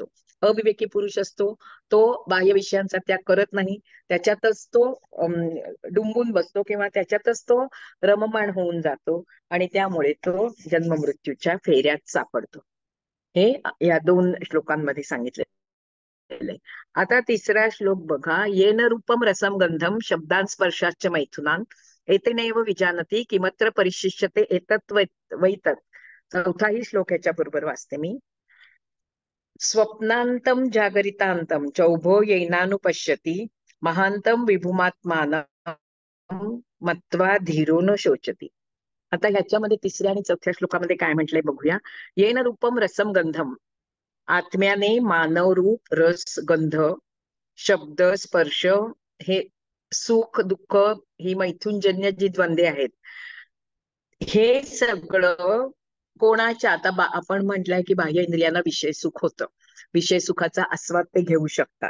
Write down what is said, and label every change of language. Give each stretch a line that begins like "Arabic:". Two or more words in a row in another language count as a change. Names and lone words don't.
Marathi: अविवेकी पुरुष असतो, तो बाह्य विषयांचा त्याग करत नाही, त्याच्यातच तो डुंबून बसतो किंवा त्याच्यातच तो रममाण होऊन जातो आणि त्यामुळे तो जन्म मृत्यूच्या फेऱ्यात सापडतो. हे या 2 श्लोकांमध्ये सांगितले. आता तिसरा श्लोक बघा.
Sanskrit: येन रूपम रसम गंधम शब्दांस्पर्शाश्च मैथुनान एतेनैव विजानती किमत्र परिशिष्यते एतत् वैतत्.
Marathi: चौथाही श्लोक ह्याच्या बरोबर वाचते मी.
Sanskrit: स्वप्नांतम जागरितांतम चौभो येनानुपश्यती महांतम विभुमात्मानं मत्वा धीरो न शोचती.
Marathi: आता ह्याच्यामध्ये तिसऱ्या आणि चौथ्या श्लोकामध्ये काय म्हटलंय बघूया.
Sanskrit: येन रूपम रसम गंधम,
Marathi: आत्म्याने मानव रूप, रस, गंध, शब्द, स्पर्श, हे सुख दुःख, ही मैथुनजन्य जी द्वंद्वे आहेत, हे सगळं कोणाच्या, आता आपण म्हटलंय की बाह्य इंद्रियांना विषय सुख होतं, विषय सुखाचा आस्वाद ते घेऊ शकतात.